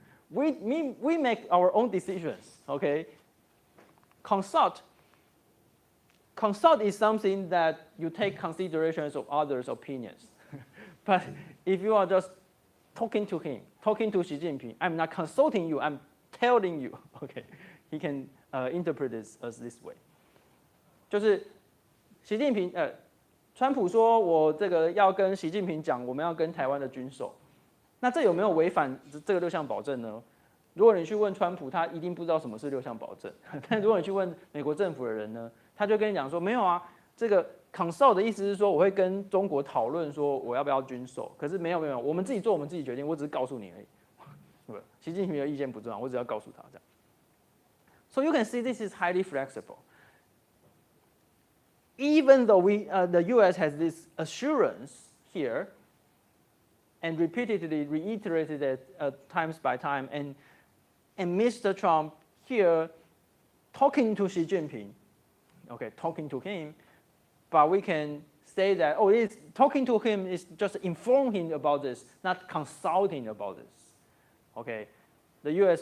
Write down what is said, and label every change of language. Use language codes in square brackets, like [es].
[en] We make our own decisions, okay? Consult is something that you take considerations of others' opinions. But if you are just talking to him, talking to Xi Jinping, I'm not consulting you, I'm telling you, okay? He can interpret this as this way. [zh] 就是习近平，川普说我这个要跟习近平讲，我们要跟台湾的军售，那这有没有违反这个6项保证呢？如果你去问川普，他一定不知道什么是6项保证。但如果你去问美国政府的人呢，他就跟你讲说没有啊，这个 consult 的意思是说我会跟中国讨论说我要不要军售，可是没有，我们自己做我们自己决定，我只是告诉你而已。对，习近平的意见不重要，我只要告诉他这样。 [en] So you can see this is highly flexible. Even though the U.S. has this assurance here, and repeatedly reiterated it times by time, and Mr. Trump here talking to Xi Jinping, okay, talking to him, but we can say that, oh, talking to him is just informing him about this, not consulting about this, okay? The U.S.